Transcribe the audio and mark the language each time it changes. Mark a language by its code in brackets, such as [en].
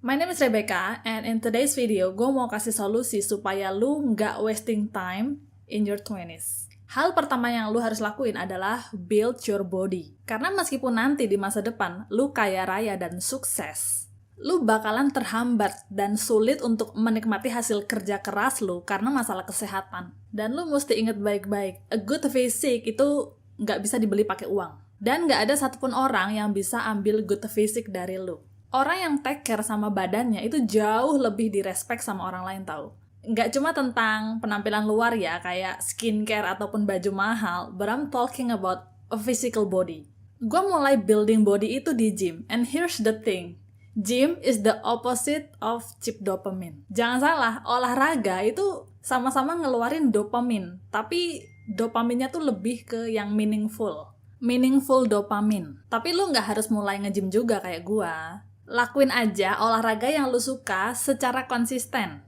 [en] My name is Rebecca, and in today's video, [id] gue mau kasih solusi supaya lu nggak [en] wasting time in your 20s. [id] Hal pertama yang lu harus lakuin adalah [en] build your body. [id] Karena meskipun nanti di masa depan, lu kaya raya dan sukses, lu bakalan terhambat dan sulit untuk menikmati hasil kerja keras lu karena masalah kesehatan. Dan lu mesti inget baik-baik, a good physique itu nggak bisa dibeli pakai uang. Dan nggak ada satupun orang yang bisa ambil good physique dari lu. Orang yang take care sama badannya itu jauh lebih direspek sama orang lain tau. Nggak cuma tentang penampilan luar ya, kayak skincare ataupun baju mahal, [en] but I'm talking about a physical body. [id] Gue mulai building body itu di gym, [en] and here's the thing. Gym is the opposite of cheap dopamine. [id] Jangan salah, olahraga itu sama-sama ngeluarin dopamine, tapi dopaminnya tuh lebih ke yang meaningful dopamine. Tapi lu nggak harus mulai nge-gym juga kayak gua. Lakuin aja olahraga yang lu suka secara konsisten.